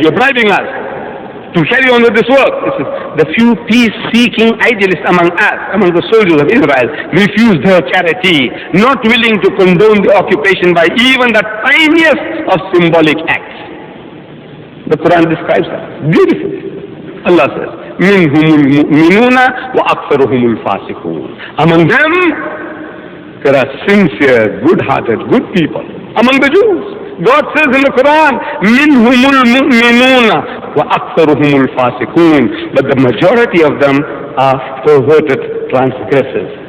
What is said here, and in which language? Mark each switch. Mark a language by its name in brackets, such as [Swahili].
[English] You're bribing us to carry on with this work. The few peace-seeking idealists among us, among the soldiers of Israel, refuse their charity, not willing to condone the occupation by even the tiniest of symbolic acts. The Quran describes that beautifully. Allah says, [Arabic] مِنْهُمُ الْمُؤْمِنُونَ وَأَكْثَرُهُمُ الْفَاسِقُونَ. [English] Among them, there are sincere, good-hearted, good people. Among the Jews, God says in the Quran, [Arabic] مِنْهُمُ الْمُؤْمِنُونَ وَأَكْثَرُهُمُ الْفَاسِقُونَ. [English] But the majority of them are perverted transgressors.